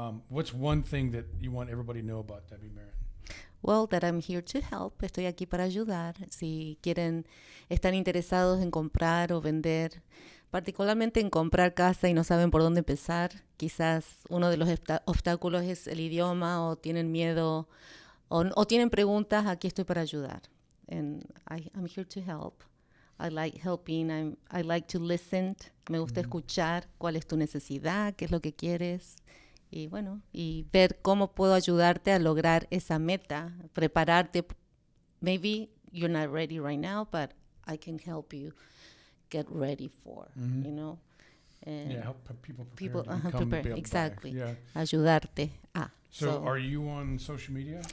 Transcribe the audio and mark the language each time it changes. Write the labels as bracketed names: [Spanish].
[English] What's one thing that you want everybody to know about Debbie Marin? well, that I'm here to help. [Spanish] Estoy aquí para ayudar. Si están interesados en comprar o vender, particularmente en comprar casa y no saben por dónde empezar, quizás uno de los obstáculos es el idioma o tienen miedo o tienen preguntas, aquí estoy para ayudar. [English] And I'm here to help. I like helping. I like to listen. [Spanish] Me gusta escuchar cuál es tu necesidad, qué es lo que quieres. Y bueno, y ver cómo puedo ayudarte a lograr esa meta, prepararte. [English] Maybe you're not ready right now, but I can help you get ready for, you know. And Help people prepare. people to become, prepare. be able to buy. Exactly. Yeah. [Spanish] Ayudarte a. [English] So are you on social media?